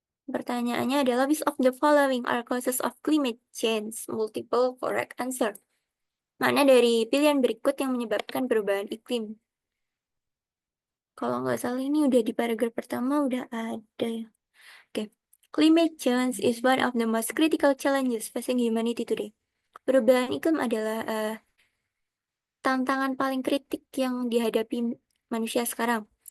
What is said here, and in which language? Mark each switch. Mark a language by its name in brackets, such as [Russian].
[Indonesian] Pertanyaannya adalah, [English] which of the following are causes of climate change? Multiple correct answer. [Indonesian] Mana dari pilihan berikut yang menyebabkan perubahan iklim? Kalau nggak salah ini udah di paragraf pertama udah ada ya. Oke. [English] Climate change is one of the most critical challenges facing humanity today. [Indonesian] Perubahan iklim adalah tantangan paling kritik yang dihadapi manusia sekarang.